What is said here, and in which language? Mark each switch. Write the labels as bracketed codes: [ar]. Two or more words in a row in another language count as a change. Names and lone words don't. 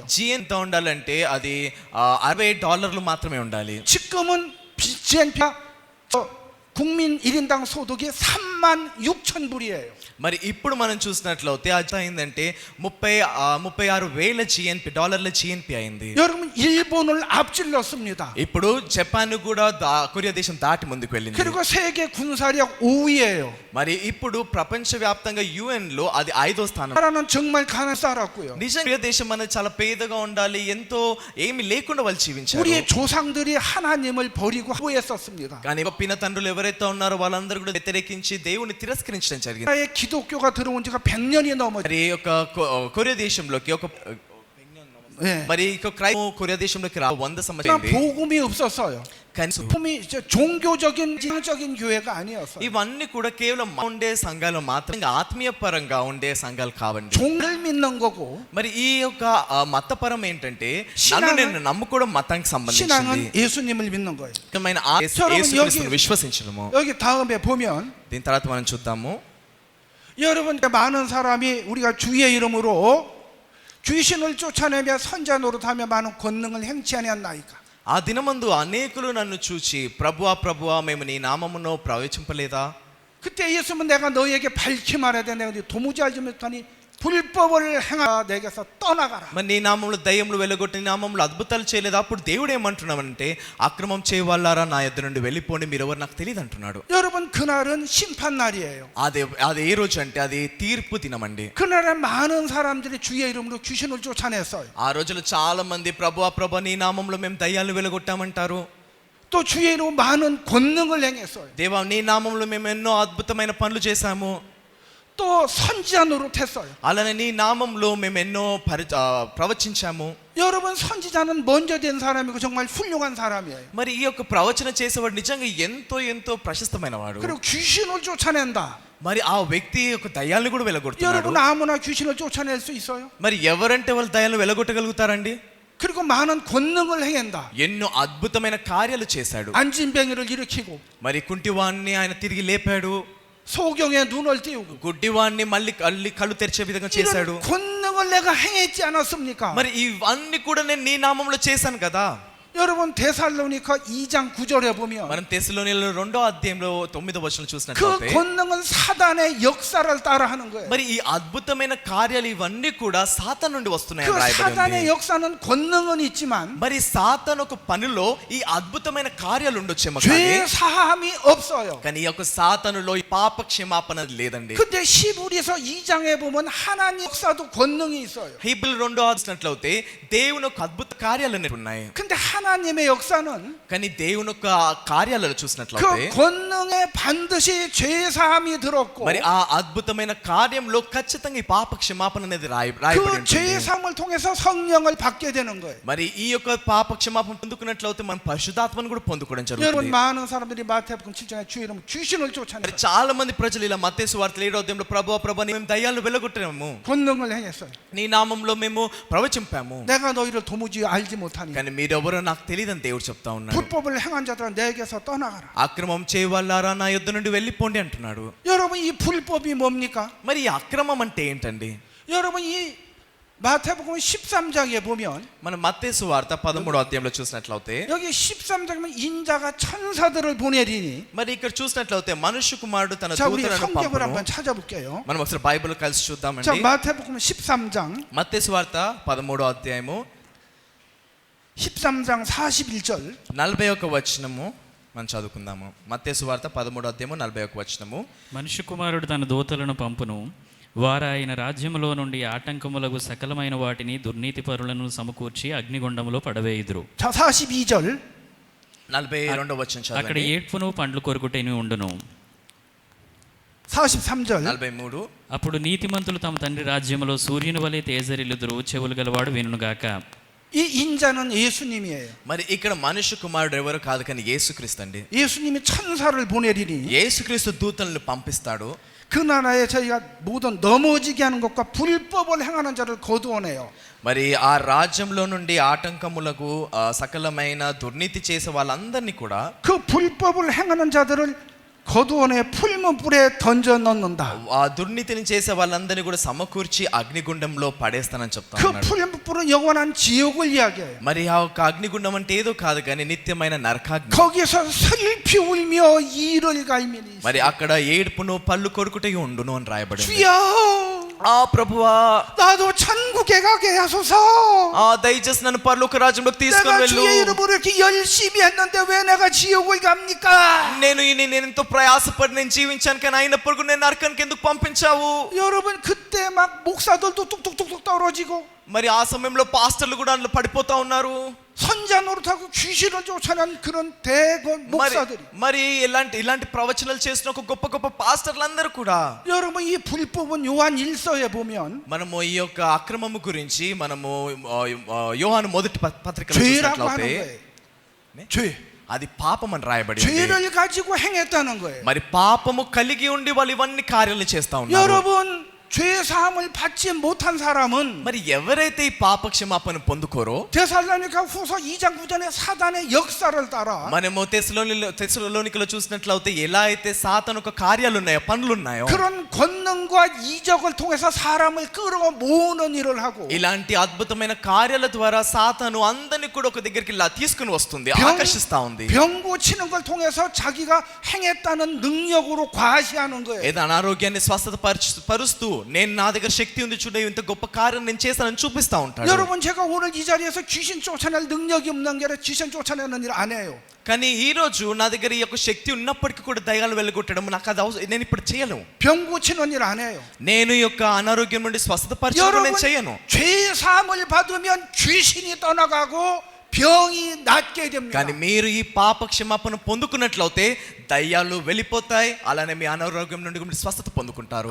[te] GN ఎంత ఉండాలంటే అది $60 మాత్రమే ఉండాలి. [ko] 지금은 GNP가 국민 1인당 소득이 36,000불이에요. [te] మరి ఇప్పుడు మనం చూసినట్లయితే అది అయిందంటే 36,000 డాలర్ల GNP అయింది. [ko] 여러분 일본을 앞질렀습니다. [te] ఇప్పుడు జపాన్ కూడా కొరియా దేశం దాటి ముందుకు వెళ్ళింది. [ko] 그리고 세계 군사력 5위예요. [te] మరి ఇప్పుడు ప్రపంచ వ్యాప్తంగా UN లో అది 5వ స్థానం. [ko] 나라는 정말 가난했고요. [te] నిజంగా కొరియా దేశం అనేది చాలా పేదగా ఉండాలి, ఎంతో ఏమి లేకుండా వాళ్ళు జీవించారు. [ko] 우리의 조상들이 하나님을 버리고 후회했었습니다. [te] కానీ పిన తండ్రులు ఎవరైతే ఉన్నారో వాళ్ళందరూ కూడా వ్యతిరేకించి దేవుని తిరస్కరించడం జరిగింది. [ko] 나라에 기독교가 들어온 지가 100년이 넘었죠. [te] మరి ఒక కొరియా దేశంలోకి మరి కొరియా దేశంలోకి 100 సంవత్సరాలు [ko] 복음이 없었어요. 복음이 종교적인 교회가 아니었어요. [te] ఇవన్నీ కూడా కేవలం ఉండే సంఘాలు మాత్రమే ఆత్మీయ పరంగా ఉండే సంఘాలు కావండి. [ko] 종을 믿는 거고 [te] మరి ఈ యొక్క మతపరం ఏంటంటే నన్ను నేను నమ్ముకోవడం మతానికి సంబంధించింది. [ko] 신앙은 예수님을 믿는 거예요. [te] యేసుక్రీస్తును విశ్వసించడము. [ko] 여기 다음에 보면 [te] దీని తర్వాత మనం చూద్దాము. [ko] 여러분 많은 사람이 우리가 주의 이름으로 귀신을 쫓아내며 선자 노릇하며 많은 권능을 행치 아니하나이까. [te] ఆ దినమందు అనేకులు నన్ను చూచి ప్రభువా ప్రభువా మేము నీ నామమును ప్రవచింపలేదా? [ko] 그때 예수님은 내가 너에게 밝히 말해야 돼. 내가 도무지 알지 못하니 불법을 행하 내게서 떠나가라. [te] మరి నీ నామములో దయ్యములు వెలగొట్టి నీ నామములో అద్భుతాలు చేయలేదు. అప్పుడు దేవుడు ఏమంటున్నామంటే అక్రమం చేయవాళ్ళారా నా యొద్ద నుండి వెళ్ళిపోండి, మీరెవరు నాకు తెలియదు అంటున్నాడు. [ko] 여러분 그날은 심판 날이에요. [te] అది ఏ రోజు అంటే అది తీర్పు దినమండి. [ko] 그날에 많은 사람들이 주의 이름으로 귀신을 쫓아냈어요. [te] ఆ రోజులో చాలా మంది ప్రభువా ప్రభువా నీ నామములో మేము దయ్యాలు వెలగొట్టామంటారు. [ko] 또 주의 이름으로 많은 권능을 행했어요. [te] దేవా నీ నామములో మేము ఎన్నో అద్భుతమైన పనులు చేశాము. [ko] 또 선지자 노릇했어요. [te] అలానే నీ నామంలో మేము ఎన్నో ప్రవచించాము. [ko] 여러분 선지자는 먼저 된 사람이고 정말 훌륭한 사람이에요. [te] మరి ఈ యొక్క ప్రవచన చేసేవాడు నిజంగా ఎంతో ప్రశస్తమైన వాడు. [ko] 그리고 귀신을 쫓아낸다. [te] మరి ఆ వ్యక్తి యొక్క దయ్యాలను కూడా వెలగొడుతున్నాడు. [ko] 여러분 아무나 귀신을 쫓아낼 수 있어요? [te] మరి ఎవరంటే వాళ్ళు దయ్యాలను వెలగొట్టగలుగుతారండి? [ko] 그리고 많은 권능을 행한다. [te] ఎన్నో అద్భుతమైన కార్యాలు చేశాడు. [ko] 안진뱅이를 일으키고 [te] మరి కుంటివాణ్ణి ఆయన తిరిగి లేపాడు. [ko] 소경의 눈을 띄우고 [te] గుడ్డివాణ్ణి మళ్ళీ కళ్ళు తెరిచే విధంగా చేశాడు. [ko] 이런 권능을 내가 행했지 않았습니까? [te] మరి ఇవన్నీ కూడా నేను నీ నామంలో చేశాను కదా. [ko] 여러분 데살로니가 2장 9절에 보면 [te] మనం తెస్సలోనికలో 2వ అధ్యాయంలో 9వ వచనం [ko] 그 [te] చూసినట్లయితే [ko] 권능은 사단의 역사를 따라하는 거예요. [te] మరి ఈ అద్భుతమైన కార్యాలు ఇవన్నీ కూడా సాతాను నుండి వస్తున్నాయని [ko] 그 [te] రాయబడి [ko] 사단의 [te] ఉంది. [ko] 역사는 권능은 있지만 [te] మరి సాతాను ఒక పనిలో ఈ అద్భుతమైన కార్యాలు ఉండొచ్చేమో [ko] 죄 [te] కానీ [ko] 사함이 없어요. [te] కానీ ఈ యొక్క సాతానులో ఈ పాప క్షమాపణ లేదండి. [ko] 근데 히브리서 2장에 보면 하나님 역사도 권능이 있어요. [te] హీబ్రూ 2వ అధ్యాయంలో దేవుని యొక్క అద్భుత కార్యాలు అనేవి ఉన్నాయి. [ko] 근데 하나님의 역사는 [te] కానీ దేవుని యొక్క కార్యాలను [ko] 그 [te] చూసినట్లయితే [ko] 권능에 반드시 죄 사함이 들었고 [te] మరి ఆ అద్భుతమైన కార్యంలో ఖచ్చితంగా ఈ పాప క్షమాపణ అనేది రాయబడి [ko] 그 [te] ఉంటుంది. [ko] 죄 사함을 통해서 성령을 받게 되는 거예요. [te] మరి ఈ యొక్క పాప క్షమాపణ పొందుకున్నట్లయితే మనం పరిశుద్ధాత్మను కూడా పొందుకోవడం [ko] 여러분 [te] జరుగుతుంది. [ko] 많은 사람들이 마태복음 7장에 주 이름 귀신을 [te] మరి [ko] 쫓아내요. [te] చాలా మంది ప్రజలు ఇలా మత్తయి సువార్త 7వ అధ్యాయంలో ప్రభువా ప్రభువా మేము దయ్యాలను వెలగొట్టాము, [ko] 권능을 행했어요. [te] నీ నామంలో మేము ప్రవచింపాము, [ko] 내가 너희를 도무지 알지 못하니 [te] కానీ మీరెవరో నాకు తెలియదని దేవుడు చెప్తా ఉన్నాడు. [ko] 불법을 행한 자들아 내게서 떠나가라. [te] అక్రమం చేయవాలారా నా యుద్ధ నుండి వెళ్ళిపోండి అంటున్నాడు. [ko] 여러분 이 불법이 뭡니까? [te] మరి ఈ అక్రమం అంటే ఏంటండి? [ko] 여러분 이 마태복음 13장에 보면 [te] మనం మత్తయి సువార్త 13వ అధ్యాయంలో చూసినట్లయితే [ko] 여기 13장이면 인자가 천사들을 보내리니 [te] మరి ఇక్కడ చూసినట్లయితే మనుష్య కుమారుడు తన [ko] 자 우리 [te] దూతలను [ko] 성경을 [te] పంపును. [ko] 한번 찾아볼게요. [te] మనం ఒకసారి బైబిల్ కలిసి [ko] 자 [te] చూద్దామండి. [ko] 마태복음 13장 [te] మత్తయి సువార్త 13వ అధ్యాయము [ko] 13장 41절 [te] 41వ వచనము మనం చదువుకుందాము. మత్తయి సువార్త 13వ అధ్యాయము 41వ వచనము. మనుష్య కుమారుడు తన దూతలను పంపును, వారు ఆయన రాజ్యములో నుండి ఆటంకములకు సకలమైన వాటిని దుర్నీతి పరులను సమకూర్చి అగ్నిగుండములో పడవేయుదురు. [ko] 자 42절 [te] 42వ వచనం అక్కడ చదవండి. ఏడ్పును పండ్లు కొరుకుటేని ఉండును. [ko] 43절 [te] 43. అప్పుడు నీతిమంతులు తమ తండ్రి రాజ్యములో సూర్యుని వలె తేజరిల్లుదురు, చెవులు గలవాడు వినుగాక. [ko] 이 인자는 예수님이에요. [te] మరి ఇక్కడ మనుష్య కుమారుడు ఎవరు కాదు కానీ యేసుక్రీస్తు అండి. [ko] 예수님이 천사를 보내리니 [te] యేసుక్రీస్తు దూతలను పంపిస్తాడు. [ko] 그 나라에 저희가 모든 넘어지게 하는 것과 불법을 행하는 자를 거두어내요. [te] మరి ఆ రాజ్యంలో నుండి ఆటంకములకు సకలమైన దుర్నీతి చేసే వాళ్ళందరినీ కూడా [ko] 그 불법을 행하는 자들을 거두어내 풀문불에 던져 넣는다. [te] ఆ దుర్నీతిని చేసే వాళ్ళందరినీ కూడా సమకూర్చి అగ్నిగుండంలో పడేస్తానని చెప్తా [ko] 그 [te] ఉన్నాడు. [ko] 풀문불은 영원한 지옥을 이야기해요. [te] మరి ఆ యొక్క అగ్నిగుండం అంటే ఏదో కాదు కానీ నిత్యమైన నరకాగ్ని. [ko] 거기서 슬피 울며 이를 갈미니 [te] మరి అక్కడ ఏడుపును పళ్ళు కొరుకుట ఉండును అని రాయబడింది. [ko] 주여 [te] ఆ ప్రభువా [ko] 나도 천국에 가게 하소서. [te] దయచేసి నన్ను పరలోక రాజ్యంలోకి తీసుకొని [ko] 내가 [te] వెళ్ళు. [ko] 주의 이름으로 이렇게 열심히 했는데 왜 내가 지옥을 갑니까? [te] నేను ఎంతో ప్రయాసపడి నేను జీవించాను కానీ అయినప్పుడు నేను నరకానికి ఎందుకు పంపించావు? [ko] 여러분 그때 막 목사들도 뚝뚝뚝뚝 떨어지고 [te] మరి ఆ సమయంలో పాస్టర్లు కూడా అందులో పడిపోతా ఉన్నారు. [ko] 선자 노릇하고 귀신을 쫓아낸 그런 대거 목사들이 [te] మరి ఇలాంటి ప్రవచనాలు చేసిన ఒక గొప్ప గొప్ప పాస్టర్లందరూ కూడా [ko] 여러분 이 불법은 요한 1서에 보면 [te] మనము ఈ యొక్క అక్రమము గురించి మనము యోహాను మొదటి పత్రికలో [ko] 죄라고 [te] చూసినట్లయితే [ko] 하는 거예요. 죄. [te] అది పాపం అని రాయబడి ఉంది. [ko] 죄를 가지고 행했다는 거예요. [te] మరి పాపము కలిగి ఉండి వాళ్ళు ఇవన్నీ కార్యాలు చేస్తా ఉన్నారు. [ko] 여러분 죄 사함을 받지 못한 사람은 [te] మరి ఎవరైతే ఈ పాప క్షమాపణ పొందుకోరో [ko] 데살로니가 후서 2장 9절의 사단의 역사를 따라 [te] మనము తెస్సలోనికలో చూసినట్లయితే ఎలా అయితే సాతాను యొక్క కార్యాలు ఉన్నాయో పనులు ఉన్నాయో [ko] 그런 권능과 이적을 통해서 사람을 끌어 모으는 일을 하고 [te] ఇలాంటి అద్భుతమైన కార్యాల ద్వారా సాతాను అందరిని కూడా ఒక దగ్గరికి తీసుకుని వస్తుంది, ఆకర్షిస్తా ఉంది. [ko] 병 고치는 걸 통해서 자기가 행했다는 능력으로 과시하는 거예요. [te] ఏదో అనారోగ్యాన్ని స్వస్థత పరుస్తూ నేను నా దగ్గర శక్తి ఉంది చూడ ఇంత గొప్ప కార్యం నేను చేస్తానని చూపిస్తా ఉంటాడు. [ko] 여러분 제가 오늘 이 자리에서 귀신 쫓아낼 능력이 없는 게 아니라 귀신 쫓아내는 일 안 해요. [te] కానీ ఈ రోజు నా దగ్గర ఈ యొక్క శక్తి ఉన్నప్పటికీ కూడా దయ్యాలు వెళ్ళగొట్టడం నాకు అది నేను ఇప్పుడు చేయను. [ko] 병 고치는 일 안 해요. [te] నేను ఈ యొక్క అనారోగ్యం నుండి స్వస్థత పరచడం నేను చేయను. [ko] 죄 사함을 받으면 귀신이 떠나가고 병이 낫게 됩니다. [te] కానీ మీరు ఈ పాప క్షమాపణ పొందుకున్నట్లయితే దయ్యాలు వెళ్ళిపోతాయి, అలానే మీ అనారోగ్యం నుండి కూడా స్వస్థత పొందుకుంటారు.